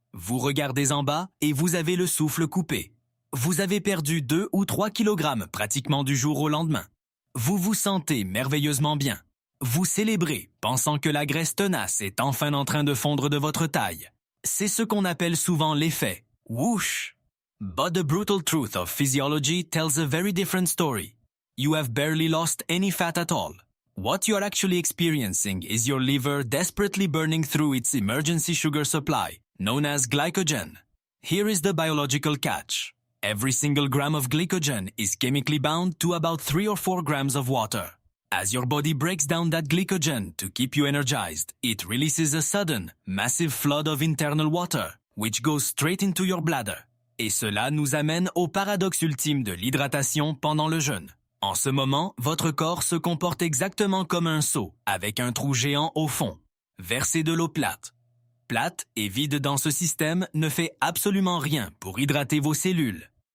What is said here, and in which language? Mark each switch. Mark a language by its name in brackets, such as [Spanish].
[French] Vous regardez en bas et vous avez le souffle coupé. Vous avez perdu 2 ou 3 kilogrammes pratiquement du jour au lendemain. Vous vous sentez merveilleusement bien. Vous célébrez, pensant que la graisse tenace est enfin en train de fondre de votre taille. C'est ce qu'on appelle souvent l'effet « whoosh ». [English] But the brutal truth of physiology tells a very different story. You have barely lost any fat at all. What you are actually experiencing is your liver desperately burning through its emergency sugar supply, known as glycogen. Here is the biological catch. Every single gram of glycogen is chemically bound to about 3 or 4 grams of water. As your body breaks down that glycogen to keep you energized, it releases a sudden, massive flood of internal water, which goes straight into your bladder. [French] Et cela nous amène au paradoxe ultime de l'hydratation pendant le jeûne. En ce moment, votre corps se comporte exactement comme un seau, avec un trou géant au fond. Versez de l'eau plate. Plate et vide dans ce système ne fait absolument rien pour hydrater vos cellules.